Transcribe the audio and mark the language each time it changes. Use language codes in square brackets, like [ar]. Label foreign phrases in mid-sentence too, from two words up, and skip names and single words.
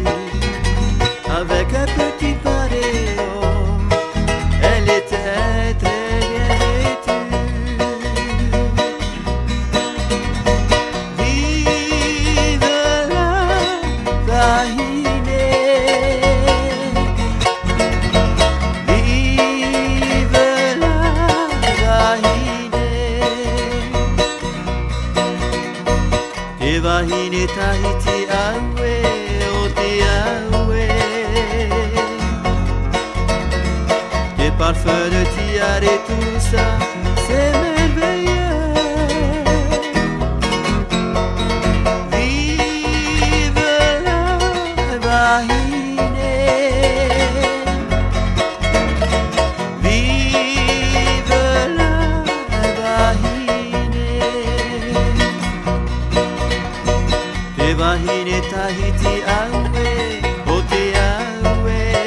[fr] Avec un petit paréo, elle était très bien vêtue. Vive la Vahinée, vive la Vahinée. [ty] Te Vahinée Tahiti awe, o te awe. [fr] Tes parfums de tiare et tout ça, c'est merveilleux. Vive la Vahinée, vive la Vahinée. [ty] Te Vahinée Tahiti awe, o te awe.